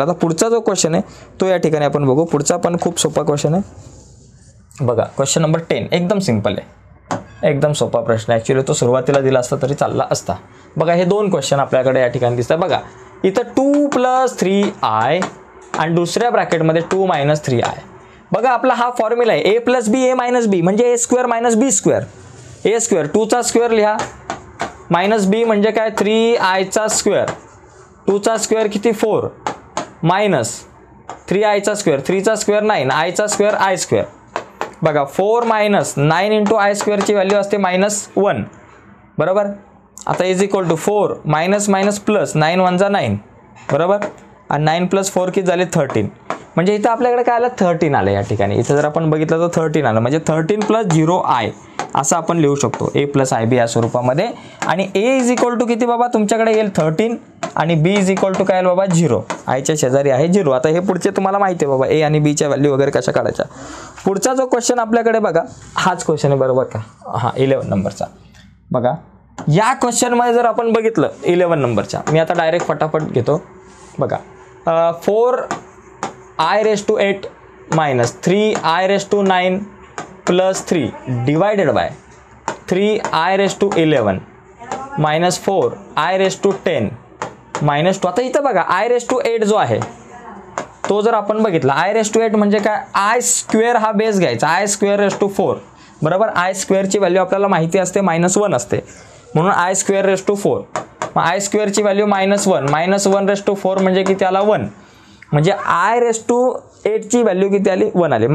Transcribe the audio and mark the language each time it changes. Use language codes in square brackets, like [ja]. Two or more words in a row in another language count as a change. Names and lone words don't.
[mr] आता पुढचा जो क्वेश्चन आहे तो या ठिकाणी आपण बघू. पुढचा पण खूप सोपा क्वेश्चन आहे. बघा क्वेश्चन नंबर 10 एकदम सिंपल आहे, एकदम सोपा प्रश्न आहे. ॲक्च्युली तो सुरुवातीला दिला असता तरी चालला असता. बघा हे 2 क्वेश्चन आपल्याकडे या ठिकाणी दिसतात. बघा इथं 2 + 3i आणि दुसऱ्या ब्रॅकेटमध्ये 2 - 3i. बघा आपला हा फॉर्म्युला आहे a + b a - b म्हणजे a² - b². a², 2चा स्क्वेअर लिहा, -b म्हणजे काय 3iचा स्क्वेअर, 2चा स्क्वेअर किती 4 -3iचा स्क्वेअर, 3चा स्क्वेअर 9 आयचा स्क्वेअर i². बघा 4 - 9 × i² ची व्हॅल्यू असते -1 बरोबर. आता = 4 - प्लस 9 1 जा 9 बरोबर आणि 9 + 4 किती झाले 13. म्हणजे इथं आपल्याकडे काय आलं 13 आलं या ठिकाणी. इथं जर आपण बघितलं तर 13 आलं म्हणजे 13 + 0i असं आपण लिहू शकतो [en] a plus i b [mr] या स्वरूपामध्ये. आणि a [en] is equal to [mr] किती बाबा तुमच्याकडे येईल 13 आणि b [en] is equal to [mr] काय येईल बाबा 0. आयच्या शेजारी आहे 0. आता हे पुढचे तुम्हाला माहिती आहे बाबा a आणि b च्या व्हॅल्यू वगैरे कशा काढायच्या. पुढचा जो क्वेश्चन आपल्याकडे बघा हाच क्वेश्चन आहे बरोबर का. हां 11 नंबरचा बघा. या क्वेश्चनमध्ये जर आपण बघितलं 11 नंबरच्या, मी आता डायरेक्ट फटाफट घेतो बघा. [en] 4i⁸ minus 3i⁹ plus 3 divided by 3i⁻11 minus 4i⁻10 minus 2. [mr] आता इथं बघा i⁸ जो आहे तो जर आपण बघितला i⁸ म्हणजे काय, [en] i square [mr] हा बेस घ्यायचा, i²⁴ बरोबर. आय स्क्वेअरची व्हॅल्यू आपल्याला माहिती असते -1 असते, म्हणून i²⁴. मग आय स्क्वेअरची व्हॅल्यू -1 -1⁴ म्हणजे किती आला 1, म्हणजे i⁸ ची व्हॅल्यू किती आली 1 आली.